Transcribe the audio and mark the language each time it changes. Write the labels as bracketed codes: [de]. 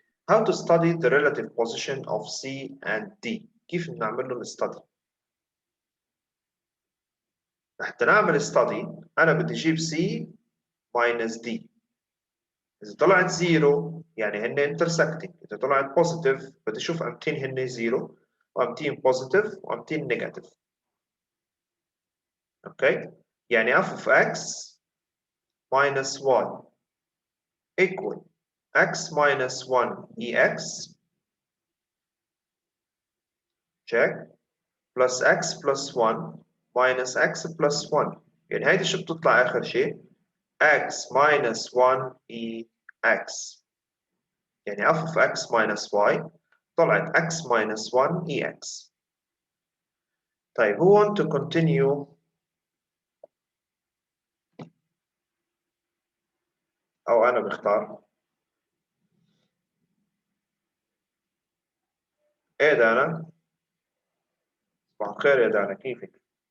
[en] How to study the relative position of C and D. [ar] كيف بنعمل لهم study؟ حتى نعمل study أنا بدي أجيب C minus D. إذا طلعت 0 يعني هن intersecting. إذا طلعت positive بدي أشوف أمتين هن 0 وأمتين positive وأمتين negative. أوكي؟ يعني [en] f of x minus y equal x minus 1 ex check plus x plus 1 minus x plus 1. [ar] يعني هيدي شو بتطلع آخر شيء؟ [en] x minus 1 ex. يعني f of x minus y طلعت x minus 1 ex. [ar] طيب [en] who want to continue [ar] أو أنا بختار؟ إيه دانا؟ صباح الخير يا دانا كيفك؟